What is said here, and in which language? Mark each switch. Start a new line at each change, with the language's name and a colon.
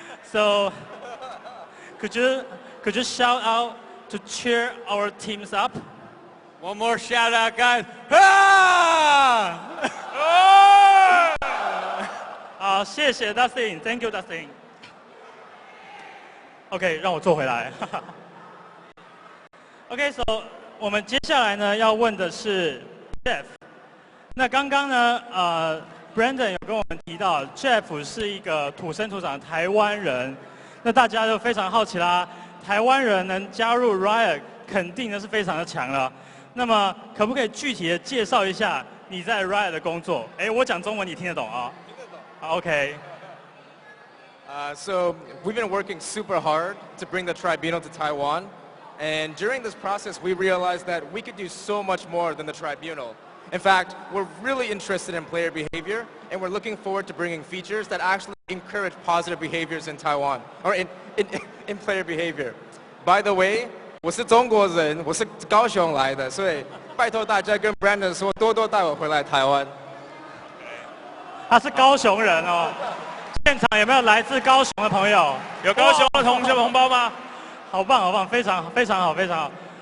English: So, could you shout out to cheer our teams up? One more shout out, guys. Ah!
Chinese: 好，谢谢 Dustin，
English: Thank you Dustin。
Chinese: OK， 让我坐回来。 OK，so 我们接下来呢要问的是 Jeff。那刚刚呢，Brandon 有跟我们提到 ，Jeff 是一个土生土长的台湾人。那大家就非常好奇啦，台湾人能加入 Riot， 肯定呢是非常的强了。那么可不可以具体的介绍一下你在 Riot 的工作？哎，我讲中文你听得懂啊？听得懂。OK。
English: So we've been working super hard to bring the tribunal to Taiwan, and during this process we realized that we could do so much more than the tribunal. In fact, we're really interested in player behavior, and we're looking forward to bringing features that actually encourage positive behaviors in Taiwan, or in player behavior. By the way,
Chinese: 我是中国人，我是高雄来的，所以拜托大家跟 Brandon 说，多多带我回来台湾。他是高雄人哦，现场有没有来自高雄的朋友？有高雄的同学红包吗？好棒，好棒，非常好，非常好。